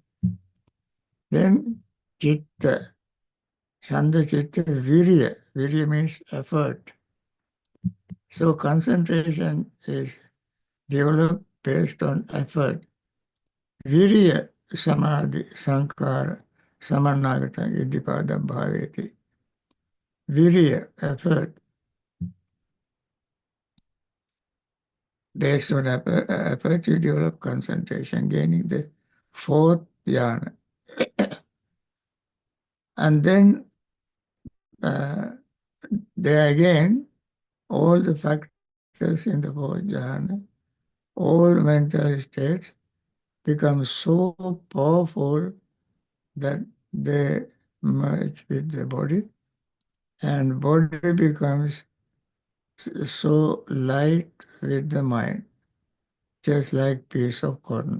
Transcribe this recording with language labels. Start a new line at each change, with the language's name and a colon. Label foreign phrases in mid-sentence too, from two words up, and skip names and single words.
Pali: Then chitta, chanda chitta, virya.
English: Virya means effort. So concentration is developed based on effort.
Pali: Virya, samadhi, sankara, samannagata, iddhipada bhaveti.
English: Virya, effort. Based on effort, you develop concentration, gaining the fourth jhana. And then there again, all the factors in the fourth jhana, all mental states become so powerful that they merge with the body, and body becomes so light with the mind, just like piece of cotton.